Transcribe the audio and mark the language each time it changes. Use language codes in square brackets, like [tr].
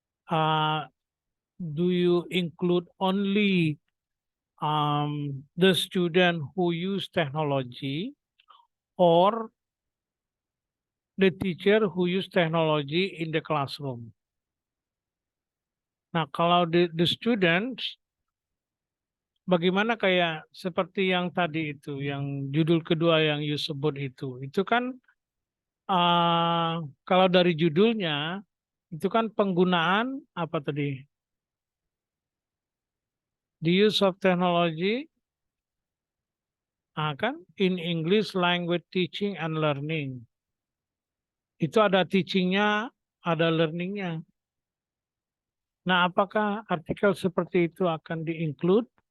[en] Uh, do you include only the student who use technology, or the teacher who use technology in the classroom? [id] Nah, kalau [en] the students, [id] bagaimana kayak seperti yang tadi itu, yang judul kedua yang you sebut itu kan kalau dari judulnya itu kan penggunaan apa tadi? [en] The use of technology, [id] kan [en] in English language teaching and learning. [id] Itu ada teachingnya, ada learningnya. Nah, apakah artikel seperti itu akan di-include?